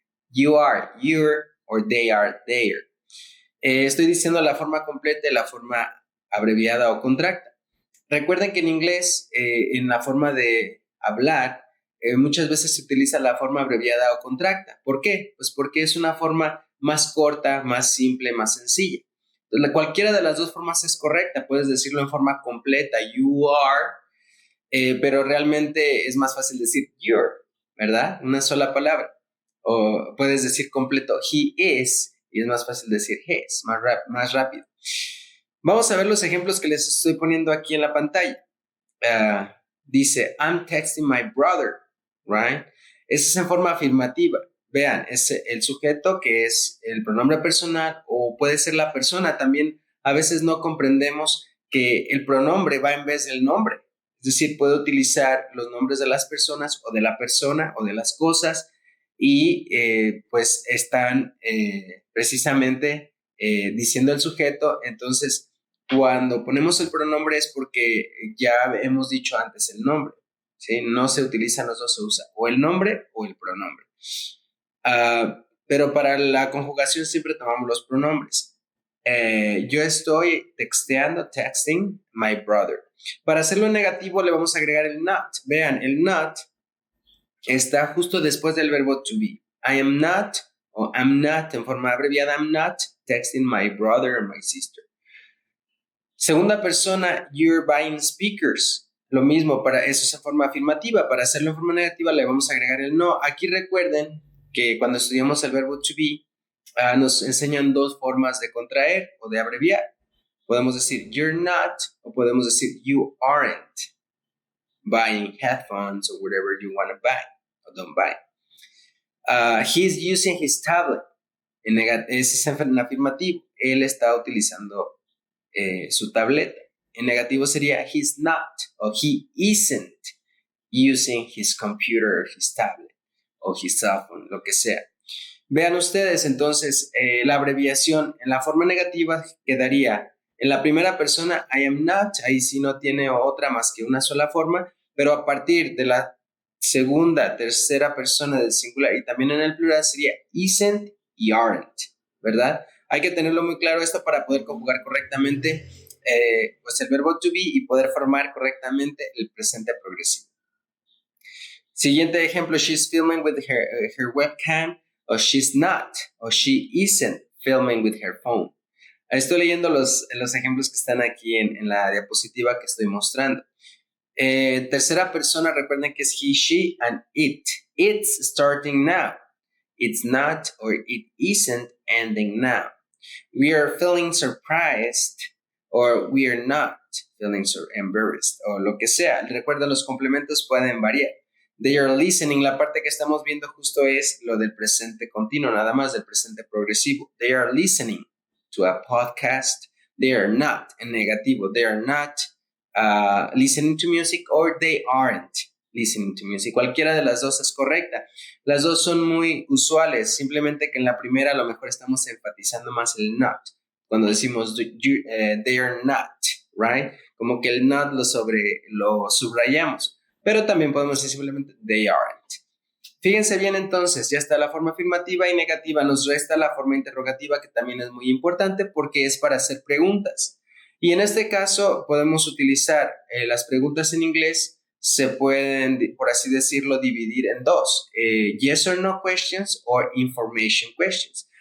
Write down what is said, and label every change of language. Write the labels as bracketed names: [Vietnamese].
[English] You are, you're, or they are, they're. [Spanish] Estoy diciendo la forma completa y la forma abreviada o contracta. Recuerden que en inglés, en la forma de hablar, muchas veces se utiliza la forma abreviada o contracta. ¿Por qué? Pues porque es una forma más corta, más simple, más sencilla. Entonces, cualquiera de las dos formas es correcta. Puedes decirlo en forma completa, [English] you are, [Spanish] pero realmente es más fácil decir [English] you're, [Spanish] ¿verdad? Una sola palabra. O puedes decir completo, [English] he is, [Spanish] y es más fácil decir [English] his, [Spanish] más rápido. Vamos a ver los ejemplos que les estoy poniendo aquí en la pantalla. Dice, [English] I'm texting my brother, right? [Spanish] Esa es en forma afirmativa. Vean, es el sujeto que es el pronombre personal o puede ser la persona. También a veces no comprendemos que el pronombre va en vez del nombre. Es decir, puede utilizar los nombres de las personas o de la persona o de las cosas y pues están precisamente diciendo el sujeto. Entonces, cuando ponemos el pronombre es porque ya hemos dicho antes el nombre, ¿sí? No se utilizan los dos, se usa o el nombre o el pronombre. Pero para la conjugación siempre tomamos los pronombres. Yo estoy [English] texting my brother. [Spanish] Para hacerlo negativo le vamos a agregar el not. Vean, el not está justo después del verbo to be. [English] I am not [Spanish] o [English] I'm not [Spanish] en forma abreviada, I'm not [English] texting my brother or my sister. [Spanish] Segunda persona, [English] you're buying speakers. [Spanish] Lo mismo, para eso es en forma afirmativa. Para hacerlo en forma negativa le vamos a agregar el no. Aquí recuerden que cuando estudiamos el verbo to be, nos enseñan dos formas de contraer o de abreviar. Podemos decir [English] you're not [Spanish] o podemos decir [English] you aren't buying headphones or whatever you want to buy or don't buy. He's using his tablet. Ese es en afirmativo. [Spanish] Él está utilizando su tableta. En negativo sería [English] he's not o he isn't using his computer or his tablet o his cell phone, [Spanish] lo que sea. Vean ustedes entonces la abreviación en la forma negativa quedaría en la primera persona [English] I am not, [Spanish] ahí sí no tiene otra más que una sola forma, pero a partir de la segunda, tercera persona del singular y también en el plural sería [English] isn't [Spanish] y [English] aren't, [Spanish] ¿verdad? Hay que tenerlo muy claro esto para poder conjugar correctamente pues el verbo to be y poder formar correctamente el presente progresivo. Siguiente ejemplo, [English] she's filming with her webcam, o she's not, o she isn't filming with her phone. [Spanish] Estoy leyendo los ejemplos que están aquí en la diapositiva que estoy mostrando. Tercera persona, recuerden que es [English] he, she, and it. It's starting now. It's not or it isn't ending now. We are feeling surprised or we are not feeling so embarrassed [Spanish] o lo que sea. Recuerden, los complementos pueden variar. [English] They are listening, [Spanish] la parte que estamos viendo justo es lo del presente continuo, nada más del presente progresivo. [English] They are listening to a podcast. They are not, [Spanish] en negativo. [English] They are not listening to music or they aren't listening to music. [Spanish] Cualquiera de las dos es correcta. Las dos son muy usuales, simplemente que en la primera a lo mejor estamos enfatizando más el not. [English] Cuando decimos they are not, right? [Spanish] Como que el not lo subrayamos. Pero también podemos decir simplemente [English] they aren't. [Spanish] Fíjense bien entonces, ya está la forma afirmativa y negativa, nos resta la forma interrogativa que también es muy importante porque es para hacer preguntas. Y en este caso podemos utilizar las preguntas en inglés, se pueden, por así decirlo, dividir en dos, [English] yes or no questions [Spanish] o [English] information questions.